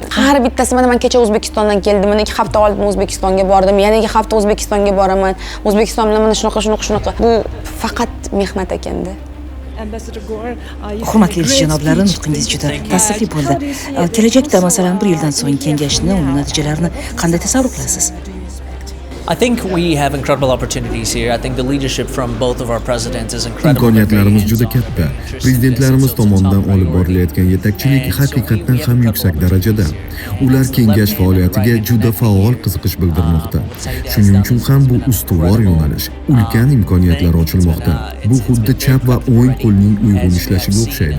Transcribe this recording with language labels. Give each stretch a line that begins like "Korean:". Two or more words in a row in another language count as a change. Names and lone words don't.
Uzbek: Har bittasi mana men kecha O'zbekistondan keldim, mana 2 hafta oldin O'zbekistonga bordim, yana 2 hafta O'zbekistonga boraman. O'zbekiston bilan mana shunaqa. Bu faqat mehnat ekanda. Hurmatli janoblari, nutqingiz juda ta'sirli bo'ldi. Kelajakda masalan 1 yildan so'ng kengashni, uning natijalarini qanday tasavvur qilasiz?
English: I think we have incredible opportunities here. I think the leadership from both of our presidents is incredible.
Uzbek: Imkoniyatlarimiz juda katta. Prezidentlarimiz tomonidan olib borilayotgan yetakchilik haqiqatan ham yuksak darajada. Ular kengash faoliyatiga juda faol qiziqish bildirmoqda. Shuning uchun ham bu ustuvor yo'nalish, ulkan imkoniyatlar ochilmoqda. Bu xuddi chap va o'ng qo'lning uyg'un ishlashiga o'xshaydi.